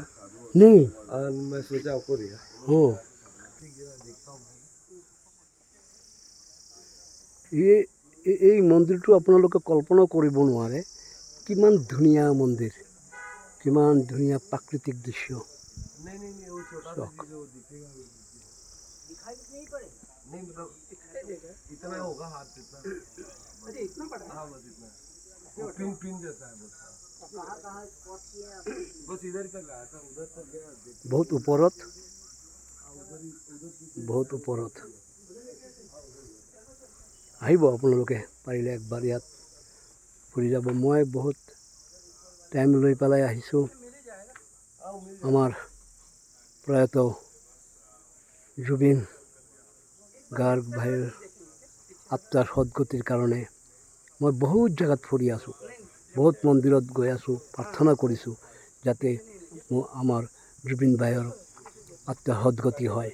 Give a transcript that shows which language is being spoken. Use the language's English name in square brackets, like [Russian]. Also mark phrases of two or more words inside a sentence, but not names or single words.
[Hindi] नहीं मैं सोचा आपको दिया। [Assamese] हो এই মন্দিৰটো আপোনালোকে কল্পনা কৰিব নোৱাৰে কিমান ধুনীয়া মন্দিৰ, কিমান ধুনীয়া প্ৰাকৃতিক দৃশ্য। [Hindi] नहीं वो छोटा सा चीज वो दिखेगा नहीं, मतलब इतना होगा हाथ जितना। अरे इतना बड़ा? हाँ बस इतना। वो पिन जैसा है बस। बस इधर तक आया था, उधर तक गया। [Assamese] बहुत ওপৰত আহিব আপোনালোকে পাৰিলে একবাৰ ইয়াত ফুৰি যাব। মই বহুত টাইম লৈ পেলাই আহিছোঁ। আমাৰ প্ৰয়াত জুবিন গাৰ্গ ভাইৰ আত্মাৰ সদ্গতিৰ কাৰণে মই বহুত জেগাত ফুৰি আছোঁ, বহুত মন্দিৰত গৈ আছোঁ, প্ৰাৰ্থনা কৰিছোঁ যাতে আমাৰ জুবিন ভাইৰ আত্মাৰ সদ্গতি হয়।